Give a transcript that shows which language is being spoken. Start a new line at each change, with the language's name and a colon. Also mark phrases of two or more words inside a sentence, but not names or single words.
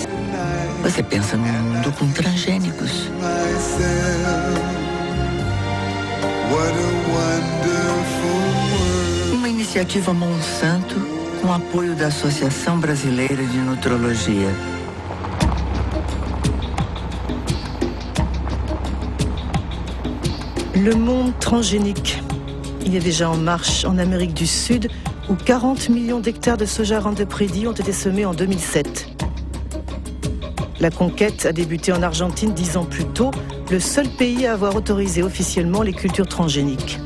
Portuguese: Você pensa num mundo com transgênicos. Uma iniciativa Monsanto com apoio da Associação Brasileira de Nutrologia.
French: Le monde transgénique. Il est déjà en marche en Amérique du Sud, où 40 millions d'hectares de soja Roundup Ready ont été semés en 2007. La conquête a débuté en Argentine 10 ans plus tôt, le seul pays à avoir autorisé officiellement les cultures transgéniques.